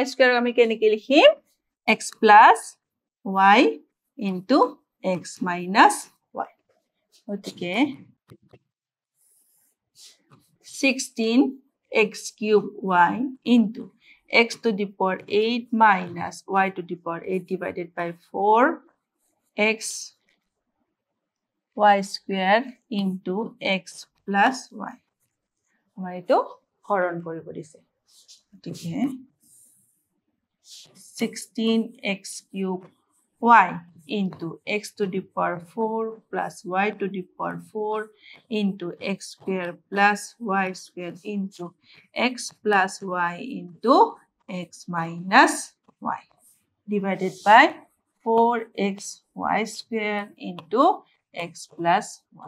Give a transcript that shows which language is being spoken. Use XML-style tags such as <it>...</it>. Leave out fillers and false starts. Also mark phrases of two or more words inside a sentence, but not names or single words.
<en>square</en> <as>আমি কেনেকৈ লিখিম</as> <en>x plus y into x minus y গতিকে 16x cube y into x to the power 8 minus y to the power 8 divided by 4x y square into x plus y</en> <as>আমাৰ এইটো হৰণ কৰিব দিছে গতিকে</as> <en>16x cube y into x to the power 4 plus y to the power 4 into x square plus y square into x plus y into x minus y divided by 4xy square into x plus y.</en>